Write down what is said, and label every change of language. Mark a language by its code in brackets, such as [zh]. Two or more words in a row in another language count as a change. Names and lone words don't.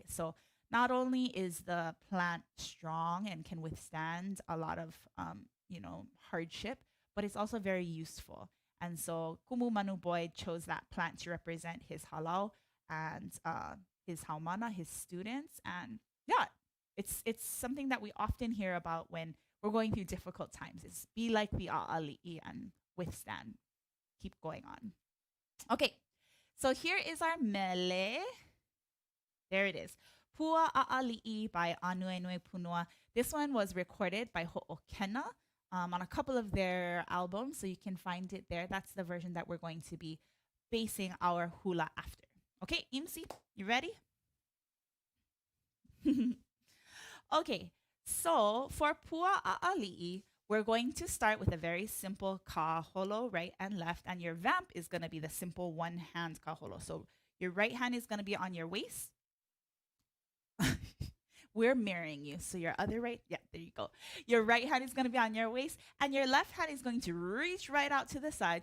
[en] So not only is the plant strong and can withstand a lot of, hardship, but it's also very useful. And so Kumu Manu Boy chose that plant to represent his halau and his haumana, his students. And yeah, it's something that we often hear about when we're going through difficult times. Is be like the ʻAʻaliʻi and withstand. Keep going on. Okay, so here is our mele. There it is. Pua ʻAʻaliʻi by Anuenue Punua. This one was recorded by Ho'okena on a couple of their albums, so you can find it there. That's the version that we're going to be basing our hula after. Okay, Imsi, you ready? Okay, so for Pua ʻAʻaliʻi, we're going to start with a very simple kaholo, right and left, and your vamp is going to be the simple one-hand kaholo. So your right hand is going to be on your waist. We're mirroring you. So your other right, yeah, there you go. Your right hand is going to be on your waist, and your left hand is going to reach right out to the side.